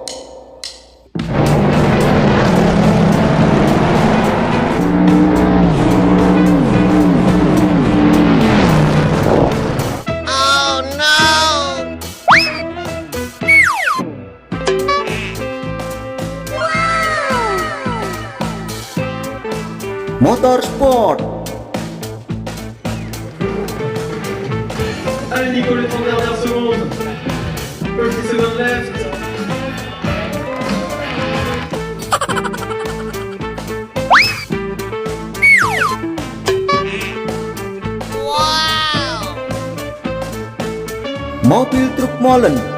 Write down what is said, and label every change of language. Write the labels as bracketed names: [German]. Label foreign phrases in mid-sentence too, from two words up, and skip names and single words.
[English] Oh no! Motor sport. [French] Allez Nico, les 30 dernières secondes. [English] First seconds left. Wow! [Indonesian] Mobil Truk Molen.